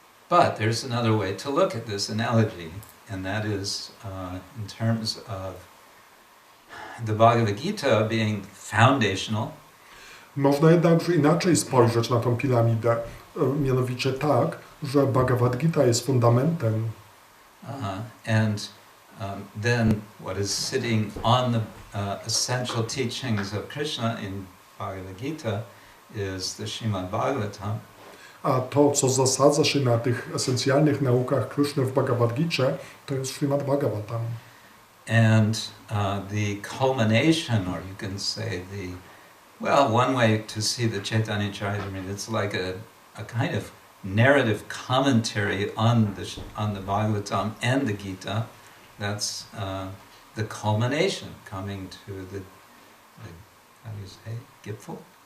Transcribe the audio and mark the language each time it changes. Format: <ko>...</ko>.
<en>But there's another way to look at this analogy, and that is in terms of the Bhagavad Gita being foundational.</en> <pl>Można jednakże inaczej spojrzeć na tą piramidę, mianowicie tak, że Bhagavad Gita jest fundamentem.</pl> <en>And then what is sitting on the essential teachings of Krishna in Bhagavad Gita is the Srimad-Bhagavatam.</en> <pl>A to, co zasadza się na tych esencjalnych naukach Krishny w Bhagavad Gicie, to jest Srimad-Bhagavatam.</pl> <en>And the culmination, or you can say one way to see the Chaitanya Charitamrita, it's like a kind of narrative commentary on the Bhagavatam and the Gita. That's the culmination, coming to the how do you say, Gipfel?</en>